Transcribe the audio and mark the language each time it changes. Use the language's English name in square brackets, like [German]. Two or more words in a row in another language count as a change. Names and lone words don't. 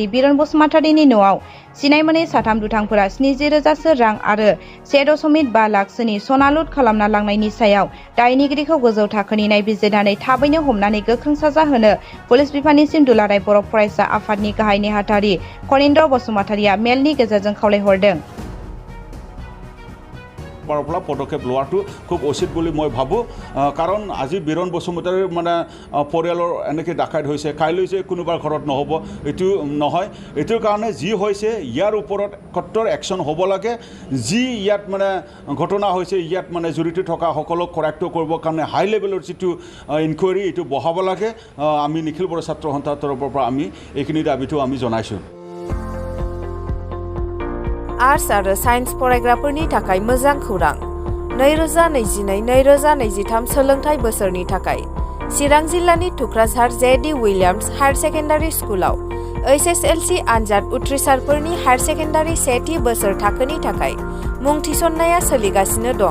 [Bodo] बिरन बसुमतारीनि न'आव सिनाय मोनै साथाम दुथांफोरा 70,000 रां आरो 1.5 लाखसोनि सना लुट खालामना लांनायनि सायाव दायनिगिरिखौ गोजौ थाखोनि नायबिजिरनानै थाबैनो हमनानै गोख्रों साजा होनो पुलिस बिफाननिसिम दुलाराय बर' फरायसा आफादनि गाहाय नेहाथारि कनिन्द्र बसुमतारीया मेलनि गेजेरजों खावलायहरदों। [Assamese] ফালৰ পৰা পদক্ষেপ লোৱাটো খুব উচিত বুলি মই ভাবোঁ কাৰণ আজি বীৰণ বসুমতাৰীৰ মানে পৰিয়ালৰ এনেকৈ ডাকাইত হৈছে কাইলৈ যে কোনোবাৰ ঘৰত নহ'ব এইটো নহয় এইটোৰ কাৰণে যি হৈছে ইয়াৰ ওপৰত কঠোৰ একশ্যন হ'ব লাগে যি ইয়াত মানে ঘটনা হৈছে ইয়াত মানে জড়িত থকা সকলক কৰায়ত্ব কৰিবৰ কাৰণে [English] high level [Assamese] যিটো ইনকুৱাৰী এইটো বঢ়াব লাগে আমি নিখিল বড়ো ছাত্ৰ সন্থাৰ তৰফৰ পৰা আমি এইখিনি দাবীটো আমি জনাইছোঁ [Bodo] आर्ट्स आरो साइन्स फरायग्राफोरनि थाखाय मोजां खौरां 2022-2023 सोलोंथाइ बोसोरनि थाखाय चिरां जिल्लानि थुक्राझार जे.डि. विलियम्स [English] higher secondary [Bodo] स्कुलाव HSLC आनजाद उथ्रिसारफोरनि हायर सेकेन्डारि सेथि बोसोर थाखोनि थाखाय मुं थिसननाया सोलिगासिनो दं।